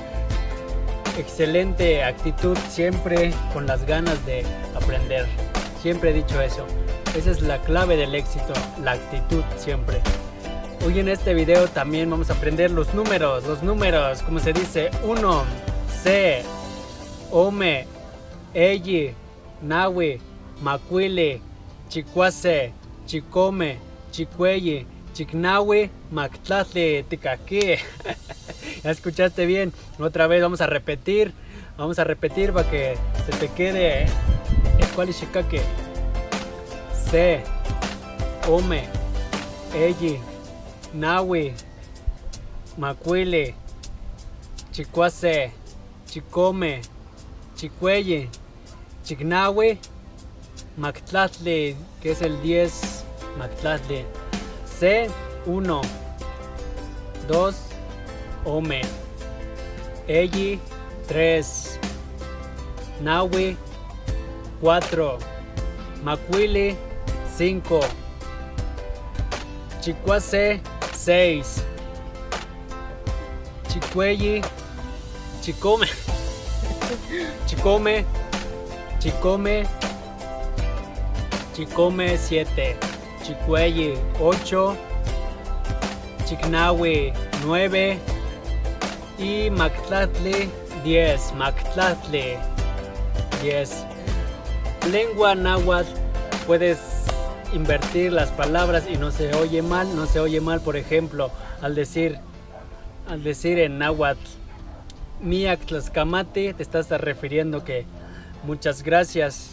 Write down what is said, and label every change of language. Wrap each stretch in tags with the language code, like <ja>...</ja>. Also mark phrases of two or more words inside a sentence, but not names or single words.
<es>Excelente actitud, siempre con las ganas de aprender. Siempre he dicho eso. Esa es la clave del éxito, la actitud siempre. Hoy en este video también vamos a aprender los números, como se dice: 1,</es> <nah>C, Ome, Eyi, Nawi, Macuile, Chicuase, Chicome, Chicueye, Chicnawi, Mactlatle, Ticaqui.</nah> <es>Ya escuchaste bien. Otra vez vamos a repetir para que se te quede el cual chicaque.</es> <nah>C, Ome, Eyi, Nawi, Macuile, Chicuase, Chicome, Chicueye, Chicnawi, Mactlatle,</nah> <es>que es el 10,</es> <nah>Mactlatle. C, 1, 2, Ome, Eyi, 3, Nawi, 4, Macuile, 5, Chicuase, 6, Chicueye, Chicome, Chicome, 7, Chicueye, 8, Chicnawi, 9 y Mactlatle 10.</nah> <es>Lengua náhuatl puedes invertir las palabras y no se oye mal, por ejemplo, al decir en náhuatl</es> <nah>Miak Tlaxcamati,</nah> <es>te estás refiriendo que muchas gracias.</es>